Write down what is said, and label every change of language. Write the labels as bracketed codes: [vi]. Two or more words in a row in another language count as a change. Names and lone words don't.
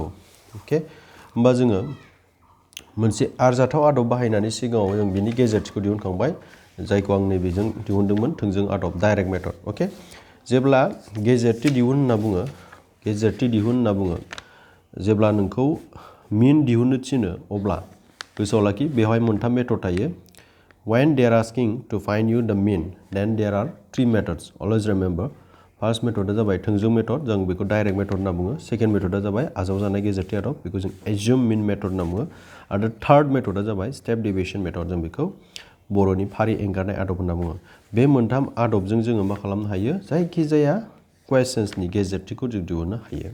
[brx] अके, होमबा जोङो मोनसे आरजाथाव आदब बाहायनानै सिगाङाव जों बिनि गेजेरथिखौ दिहुनखांबाय, जायखौ आं नैबेजों दिहुनदोंमोन, थोंजों आदब, [en] direct method. [brx] अके, जेब्ला गेजेरथि दिहुन होनना बुङो, गेजेरथि दिहुन होनना बुङो, जेब्ला नोंखौ मिन दिहुननो थिनो, अब्ला गोसोआव लाखि बेवहाय मोनथाम मेथड थायो। [en] When they are asking to find you the mean, then there are three methods. Always remember. First method [brx] जाबाय थोंजों मेथड, जों बेखौ [en] direct method [brx] होनना बुङो। सेकेन्ड मेथडा जाबाय आजावजानाय गेजेरथि आदब, बेखौ जों [en] assume mean method [brx] होनना बुङो। आरो थार्ड मेथडा जाबाय [en] step deviation method, [brx] जों बेखौ बर'नि फारि एंगारनाय आदब होनना बुङो। बे मोनथाम आदबजों जोङो मा खालामनो हायो? जायखिजाया कुवेश्चन्सनि गेजेरथिखौ जों दिहुननो हायो।